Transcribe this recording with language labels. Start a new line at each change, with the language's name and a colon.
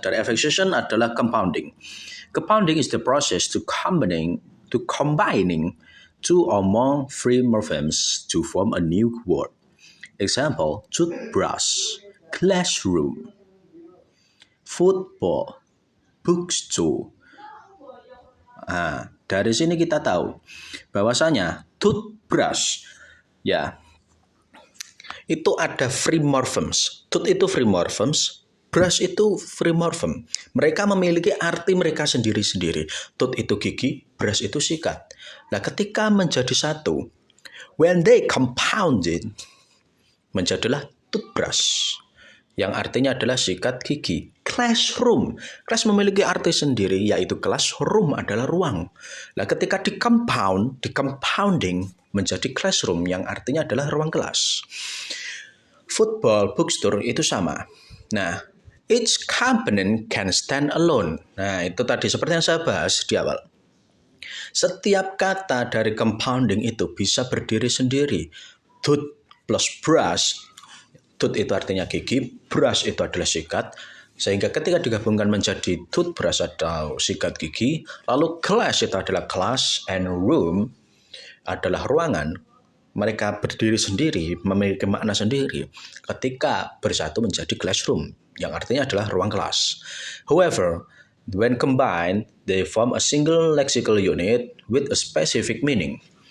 Indonesian: Dari affixation adalah compounding.
English: Compounding is the process to combining two or more free morphemes to form a new word. Example, toothbrush, classroom, football, bookstore.
Indonesian: Dari sini kita tahu bahwasanya toothbrush, ya, itu ada free morphemes. Tooth itu free morphemes, brush itu free morphem. Mereka memiliki arti mereka sendiri-sendiri. Tooth itu gigi, brush itu sikat. Nah, ketika menjadi satu,
English: when they compounded,
Indonesian: menjadilah toothbrush, yang artinya adalah sikat gigi. Classroom, class memiliki arti sendiri, yaitu classroom adalah ruang. Nah, ketika compounding menjadi classroom, yang artinya adalah ruang kelas. Football, bookstore itu sama.
English: Nah, each component can stand alone.
Indonesian: Nah, itu tadi seperti yang saya bahas di awal. Setiap kata dari compounding itu bisa berdiri sendiri. Tooth plus brush. Tooth itu artinya gigi, brush itu adalah sikat, Sehingga ketika digabungkan menjadi toothbrush atau sikat gigi, lalu class itu adalah class and room adalah ruangan, mereka berdiri sendiri, memiliki makna sendiri ketika bersatu menjadi classroom, yang artinya adalah ruang kelas.
English: However, when combined, they form a single lexical unit with a specific meaning.